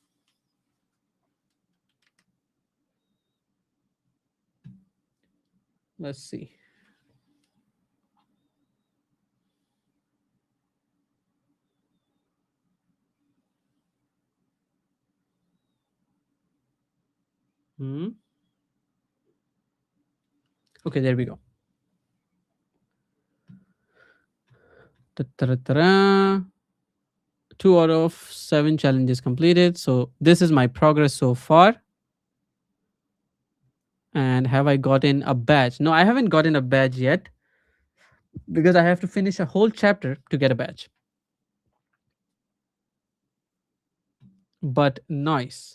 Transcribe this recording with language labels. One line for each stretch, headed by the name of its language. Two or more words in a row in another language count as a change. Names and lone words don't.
English: Let's see. Okay, there we go. Ta-ta-ra-ta-ra. 2 out of 7 challenges completed. So this is my progress so far. And have I gotten a badge? No, I haven't gotten a badge yet because I have to finish a whole chapter to get a badge. But nice.